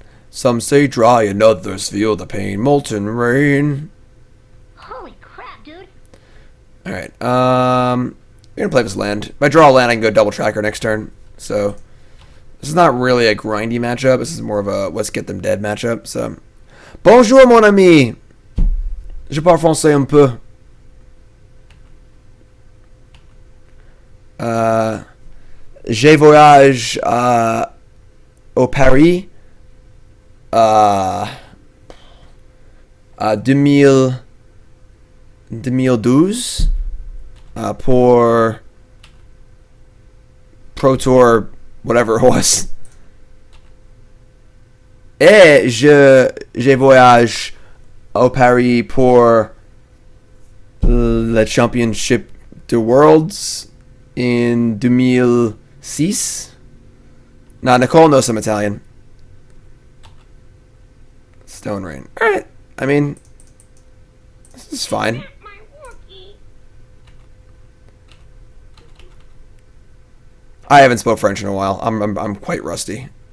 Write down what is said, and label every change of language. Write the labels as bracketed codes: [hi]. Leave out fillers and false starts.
[en] Some say dry and others feel the pain. Molten Rain. Holy crap, dude. Alright, we're gonna play this land. If I draw a land, I can go double Tracker next turn. So, this is not really a grindy matchup. This is more of a let's get them dead matchup. [fr] So, bonjour, mon ami. Je parle français un peu. Je voyage au Paris 2012 pour Pro Tour, [en] whatever it was. [fr] Et je voyage au Paris pour le Championship de Worlds in 2006. [en] Nah, Nicole knows some Italian. Stone Rain. Alright. I mean, this is fine. I haven't spoke French in a while. I'm quite rusty.